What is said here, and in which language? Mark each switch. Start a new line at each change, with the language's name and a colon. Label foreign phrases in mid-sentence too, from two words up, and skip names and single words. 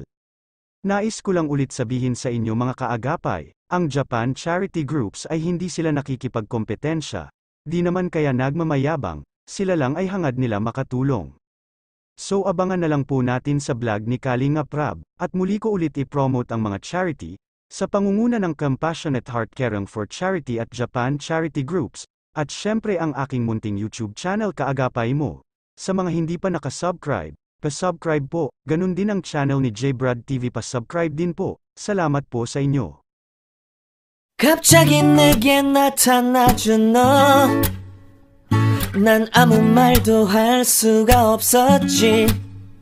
Filipino: Nais ko lang ulit sabihin sa inyo mga kaagapay, ang Japan Charity Groups ay hindi sila nakikipagkompetensya, di naman kaya nagmamayabang, sila lang ay hangad nila makatulong. So abangan na lang po natin sa vlog ni Kalingap Rab, at muli ko ulit i-promote ang mga charity, sa pangunguna ng Compassionate Heart Caring for Charity at Japan Charity Groups, at syempre ang aking munting YouTube channel Kaagapay Mo. Sa mga hindi pa nakasubscribe, pa-subscribe po, ganun din ang channel ni J Brad TV pa-subscribe din po, salamat po sa inyo.
Korean: 갑자기 내게 나타나준 너 난 아무 말도 할 수가 없었지